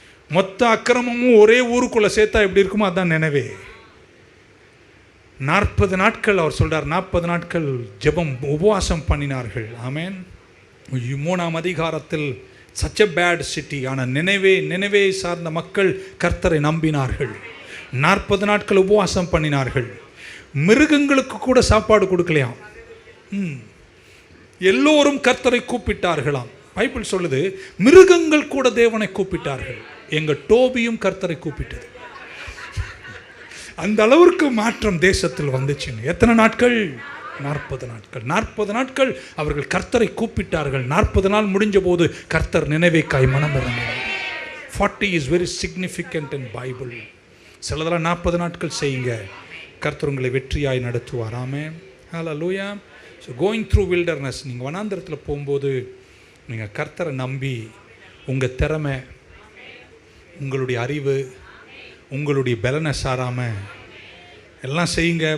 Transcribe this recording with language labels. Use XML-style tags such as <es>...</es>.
<ta>மொத்த அக்கிரமமும் ஒரே ஊருக்குள்ள சேர்த்தா எப்படி இருக்குமோ அதான் நினைவே. 40 நாட்கள் அவர் சொல்றார், 40 நாட்கள் ஜெபம் உபவாசம் பண்ணினார்கள். ஆமேன். 3ஆம் அதிகாரத்தில்</ta> <en>such a bad city.</en> <ta>ஆனால் நினைவே சார்ந்த மக்கள் கர்த்தரை நம்பினார்கள். 40 நாட்கள் உபவாசம் பண்ணினார்கள். மிருகங்களுக்கு கூட சாப்பாடு கொடுக்கலையாம். எல்லோரும் கர்த்தரை கூப்பிட்டார்களாம். பைபிள் சொல்லுது, மிருகங்கள் கூட தேவனை கூப்பிட்டார்கள். எங்க டோபியும் கர்த்தரை கூப்பிட்டது. அந்த அளவிற்கு மாற்றம் தேசத்தில் வந்துச்சுங்க. எத்தனை நாட்கள்? 40 நாட்கள். 40 நாட்கள் அவர்கள் கர்த்தரை கூப்பிட்டார்கள். 40 நாள் முடிஞ்ச போது கர்த்தர் நினைவேக்காய் மனம் இறங்கினார்.</ta> <en>40 is very significant in Bible.</en> <ta>சிலதெல்லாம் 40 நாட்கள் செய்யுங்க, கர்த்தர் உங்களை வெற்றியாய் நடத்துவார். ஆமென். ஹல்லேலூயா.</ta> <en>so going through wilderness,</en> <ta>நீங்கள் வனாந்தரத்தில் போகும்போது நீங்கள் கர்த்தரை நம்பி உங்கள் திறமை, உங்களுடைய அறிவு, உங்களுடைய பலனை சாராமல் எல்லாம் செய்யுங்க.</ta>